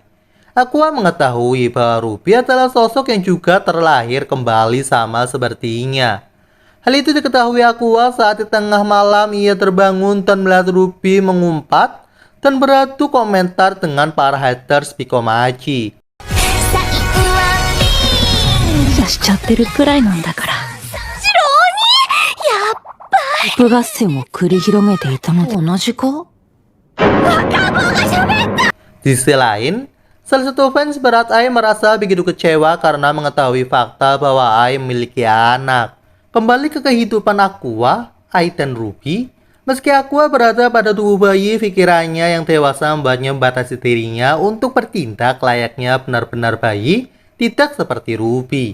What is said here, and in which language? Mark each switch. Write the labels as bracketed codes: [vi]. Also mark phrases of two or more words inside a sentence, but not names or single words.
[id] Aqua mengetahui bahwa Ruby adalah sosok yang juga terlahir kembali sama sepertinya. Hal itu diketahui Aqua saat di tengah malam ia terbangun dan melihat Ruby mengumpat dan beradu komentar dengan para haters Pikomachi. [ja] しちゃってるくらいなんだから。ヒップ合戦を繰り広げていたのと同じか？ [id] Di sisi lain, salah satu fans berat Ai merasa begitu kecewa karena mengetahui fakta bahwa Ai memiliki anak. Kembali ke kehidupan Aqua, Ai dan Ruby. Meski Aqua berada pada tubuh bayi, pikirannya yang dewasa membuatnya membatasi dirinya untuk bertindak layaknya benar-benar bayi, tidak seperti Ruby.